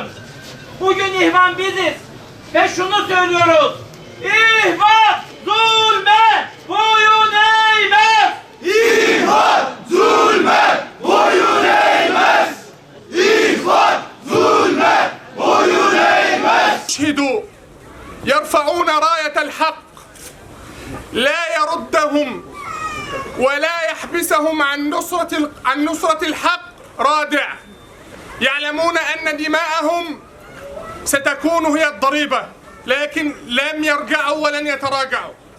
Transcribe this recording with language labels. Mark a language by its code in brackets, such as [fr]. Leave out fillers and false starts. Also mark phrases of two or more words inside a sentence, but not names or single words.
[tr] Bugün ihvan biziz ve şunu söylüyoruz: İhvan zulme boyun eğmez! İhvan zulme boyun eğmez! İhvan zulme boyun eğmez! [ar] يشهدوا يرفعون راية الحق لا يردهم ولا يحبسهم عن نصرة الحق رادع. يعلمون أن دماءهم ستكون هي الضريبة، لكن لم يرجعوا ولن يتراجعوا.